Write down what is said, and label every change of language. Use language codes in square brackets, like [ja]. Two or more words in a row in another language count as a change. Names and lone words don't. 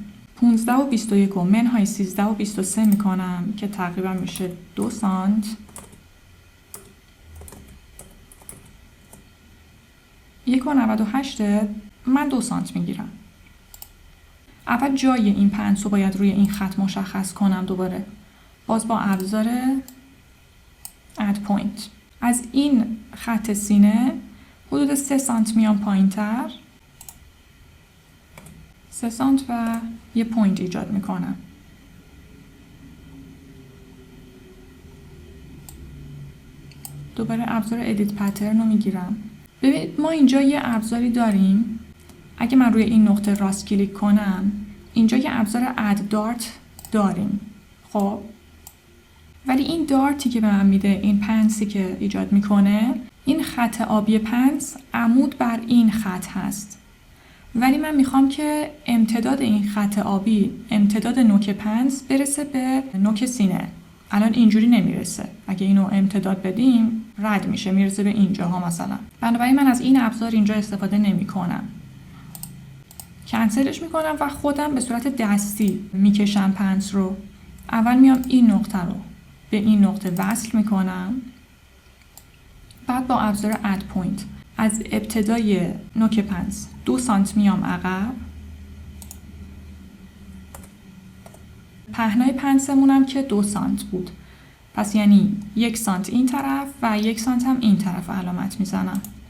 [fa] 15 و 21 و منهای 13 و 23 میکنم که تقریبا میشه 2 سانت. یک و 98 من 2 سانت میگیرم. اول جای این پنس رو باید روی این خط مشخص کنم. دوباره باز با ابزار [en] add point [fa] از این خط سینه حدود 3 سانت میام پایین تر، 3 سانت و یه پوینت ایجاد میکنم. دوباره ابزار [en] edit pattern [fa] رو میگیرم. ببینید ما اینجا یه ابزاری داریم. اگه من روی این نقطه راست کلیک کنم اینجا یه ابزار [en] add dart [fa] داریم. خب ولی این دارتی که به من میده، این پنسی که ایجاد میکنه، این خط آبی پنس عمود بر این خط هست. ولی من میخوام که امتداد این خط آبی، امتداد نوک پنس برسه به نوک سینه. الان اینجوری نمیرسه. اگه اینو امتداد بدیم رد میشه، میرسه به اینجاها مثلا. بنابراین من از این ابزار اینجا استفاده نمیکنم. کنسلش میکنم و خودم به صورت دستی میکشم پنس رو. اول میام این نقطه رو به این نقطه وصل میکنم. بعد با ابزار [en] add point [fa] از ابتدای نوک پنس 2 سانت میام عقب. پهنای پنسمونم که 2 سانت بود، پس یعنی 1 سانت این طرف و 1 سانت هم این طرف علامت میزنم.